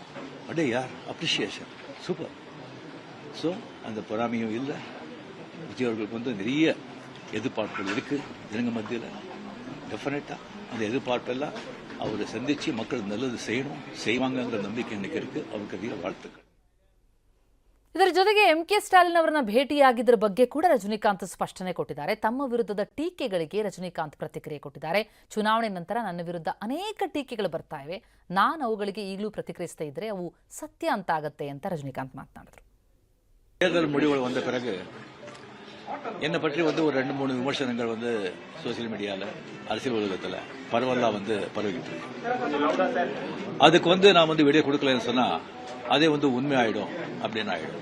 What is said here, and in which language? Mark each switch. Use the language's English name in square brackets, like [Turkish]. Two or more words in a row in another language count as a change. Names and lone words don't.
[Tamil] அடே யார் அப்ரிசியேஷன், சூப்பர். ஸோ அந்த பொறாமையும் இல்லை. விஜய் அவர்களுக்கு நிறைய எதிர்பார்ப்புகள் இருக்கு ஜனங்க மத்தியில். டெஃபினட்டா அந்த எதிர்பார்ப்பெல்லாம் அவரை சந்திச்சு மக்கள் நல்லது செய்வாங்கிற நம்பிக்கை எனக்கு இருக்கு. அவருக்கு அதிக வாழ்த்துக்கள். [Kannada] ಇದರ ಜೊತೆಗೆ ಎಂಕೆ ಸ್ಟಾಲಿನ್ ಅವರನ್ನ ಭೇಟಿಯಾಗಿದ್ದರ ಬಗ್ಗೆ ಕೂಡ ರಜನಿಕಾಂತ್ ಸ್ಪಷ್ಟನೆ ಕೊಟ್ಟಿದ್ದಾರೆ. ತಮ್ಮ ವಿರುದ್ಧದ ಟೀಕೆಗಳಿಗೆ ರಜನಿಕಾಂತ್ ಪ್ರತಿಕ್ರಿಯೆ ಕೊಟ್ಟಿದ್ದಾರೆ. ಚುನಾವಣೆ ನಂತರ ನನ್ನ ವಿರುದ್ಧ ಅನೇಕ ಟೀಕೆಗಳು ಬರ್ತಾ ಇವೆ, ನಾನು ಅವುಗಳಿಗೆ ಈಗಲೂ ಪ್ರತಿಕ್ರಿಯಿಸ್ತಾ ಇದ್ರೆ ಅವು ಸತ್ಯ ಅಂತ ಆಗತ್ತೆ ಅಂತ ರಜನಿಕಾಂತ್ ಮಾತನಾಡಿದರು. [Tamil] தேர்தல் முடிவுகள் வந்த பிறகு என்னை பற்றி ஒரு 2-3 விமர்சனங்கள் [English] social media, [Tamil] அரசியல் உலகத்தில் பரவலா பரவிட்டு இருக்கு. அதுக்கு நான் வீடியோ கொடுக்கலன்னு சொன்னா அதே உண்மை ஆயிடும் அப்படின்னு ஆயிடும்.